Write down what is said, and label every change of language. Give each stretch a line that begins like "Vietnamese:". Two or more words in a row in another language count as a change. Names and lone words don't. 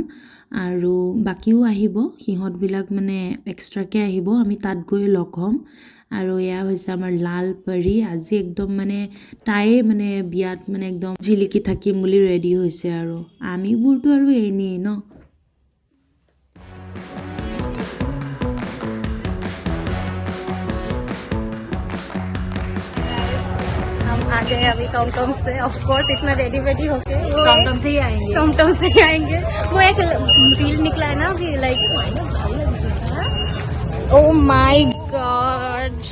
Assamese: আৰু বাকীও আহিব, সিহঁতবিলাক মানে এক্সট্ৰাকৈ আহিব, আমি তাত গৈ লগ হ'ম। আৰু এয়া হৈছে আমাৰ লাল পৰী। আজি একদম মানে তাইয়ে মানে বিয়াত মানে একদম জিলিকি থাকিম বুলি ৰেডি হৈছে। আৰু আমিবোৰতো আৰু এনেই ন।
Hindi: हम आ गए अभी टॉमटॉम से।
English: of course
Hindi: इतना रेडी वेडी होके टमटम से ही आएंगे। टॉमटॉम से ही आएंगे। वो एक रील निकला है ना अभी,
English: like oh my god.